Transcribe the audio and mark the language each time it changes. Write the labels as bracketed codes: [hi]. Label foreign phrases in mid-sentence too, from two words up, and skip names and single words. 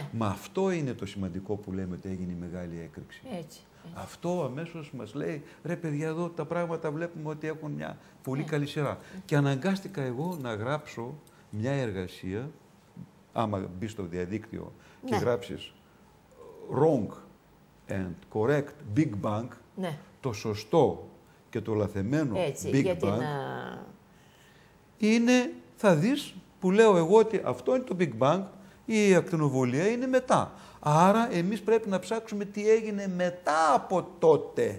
[el] Μα αυτό είναι το σημαντικό που λέμε ότι έγινε η μεγάλη έκρηξη. Έτσι. Αυτό αμέσως μας λέει, ρε παιδιά, εδώ τα πράγματα βλέπουμε ότι έχουν μια πολύ καλή σειρά. Και αναγκάστηκα εγώ να γράψω μια εργασία, άμα μπει στο διαδίκτυο και γράψεις [en] wrong and correct Big Bang, [el] το σωστό και το λαθεμένο [en] Big Bang, [el] είναι, θα δεις, που λέω εγώ ότι αυτό είναι το [en] Big Bang [el] Η ακτινοβολία είναι μετά. Άρα εμείς πρέπει να ψάξουμε τι έγινε μετά από τότε.